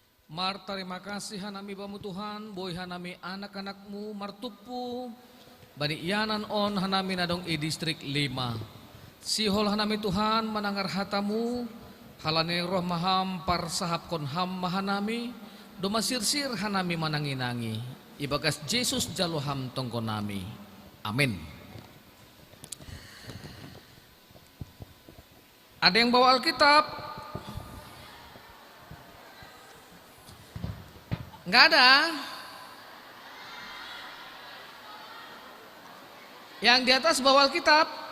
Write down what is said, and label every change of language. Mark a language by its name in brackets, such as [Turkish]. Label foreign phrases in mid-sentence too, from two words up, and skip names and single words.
[Batak Simalungun] Mar [Indonesian] terima kasih [Batak Simalungun] hanami bamu Tuhan, boy hanami anak-anakmu martupu, bani ianan on hanami nadong i distrik 5. Sihol hanami Tuhan menangar hatamu, halane roh maham par sahap kon ham mahanami, doma sirsir hanami mananginangi, ibagas Yesus jaloham tongkonami. [Indonesian] Amin. Ada yang bawa Alkitab? Enggak ada. Yang di atas bawa Alkitab.